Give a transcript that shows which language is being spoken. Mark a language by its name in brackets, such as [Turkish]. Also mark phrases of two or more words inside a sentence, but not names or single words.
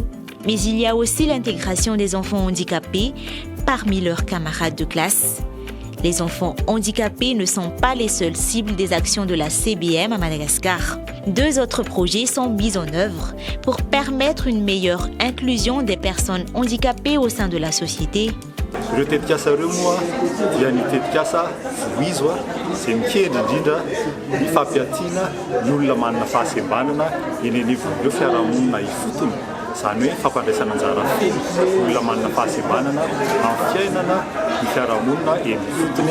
[French] Mais il y a aussi l'intégration des enfants handicapés parmi leurs camarades de classe. Les enfants handicapés ne sont pas les seules cibles des actions de la CBM à Madagascar. 2 autres projets sont mis en œuvre pour permettre une meilleure inclusion des personnes handicapées au sein de la société. [Malagasy] Ireo tetikasa ireo moa dia ny tetikasa voizo izay mikendry indrindra ny fampiatiana ny olona manana fahasembanana eny anivon'ireo fiarahamonina ifotony. Izany hoe fampandraisana anjara feno olona manana fahasembanana amin'ny fiainana ny fiarahamonina eny ifotony.